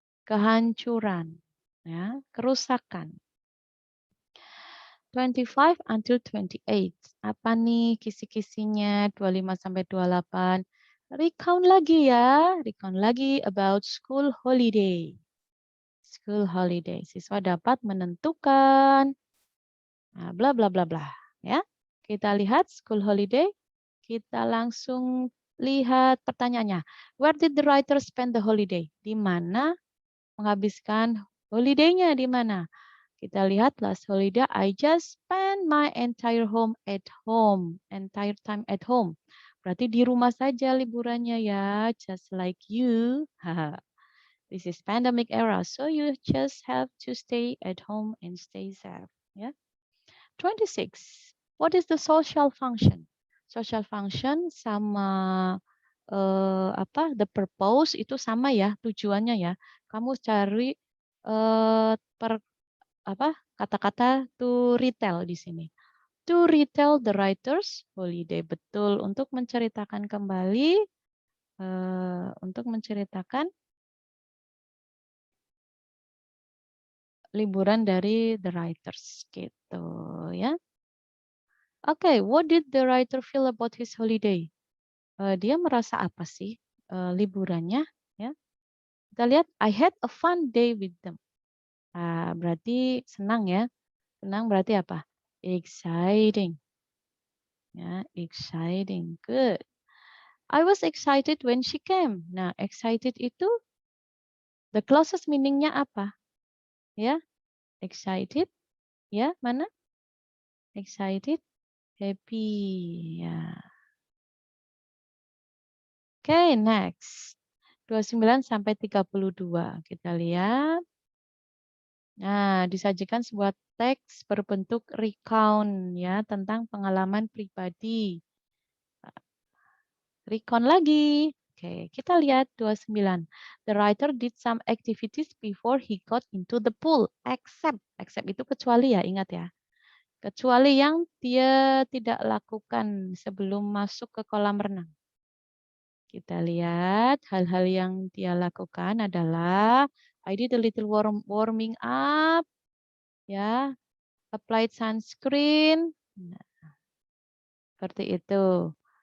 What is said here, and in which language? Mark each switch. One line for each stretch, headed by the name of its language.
Indonesian: Kehancuran, ya, kerusakan. 25 until 28. Apa nih kisi-kisinya 25 sampai 28? Recount lagi ya, recount lagi
English: about school holiday. School holiday.
Indonesian: Siswa dapat menentukan bla bla bla bla, ya. Kita lihat school holiday. Kita langsung lihat pertanyaannya.
English: Where did the writer spend the holiday?
Indonesian: Di mana menghabiskan holiday-nya di mana? Kita lihat
English: last holiday, I just spend my entire entire time at home.
Indonesian: Berarti di rumah saja liburannya ya,
English: just like you. This is pandemic era, so you just have to stay at home and stay safe. Ya. 26. What is the social function?
Indonesian: Social function sama apa? The purpose itu sama ya, tujuannya ya. Kamu cari per apa kata-kata to retell di sini.
English: To retell the writer's holiday.
Indonesian: Betul, untuk menceritakan kembali, untuk menceritakan liburan dari the writers gitu ya.
English: Oke, what did the writer feel about his holiday?
Indonesian: Dia merasa apa sih liburannya? Ya, kita lihat
English: I had a fun day with them.
Indonesian: Berarti senang ya. Senang berarti apa? Exciting.
English: Ya, exciting. Good. I was excited when she came.
Indonesian: Nah, excited itu the closest meaning-nya apa? Ya, excited. Ya, mana? Excited, happy. Ya. Oke, next. 29 sampai 32. Kita lihat. Nah, disajikan sebuah teks berbentuk recount ya tentang pengalaman pribadi. Recount lagi. Oke, kita lihat 29.
English: The writer did some activities before he got into the pool.
Indonesian: Except itu kecuali ya, ingat ya. Kecuali yang dia tidak lakukan sebelum masuk ke kolam renang. Kita lihat hal-hal yang dia lakukan adalah
English: I did a little warming up,
Indonesian: ya,
English: applied sunscreen,
Indonesian: nah, seperti itu.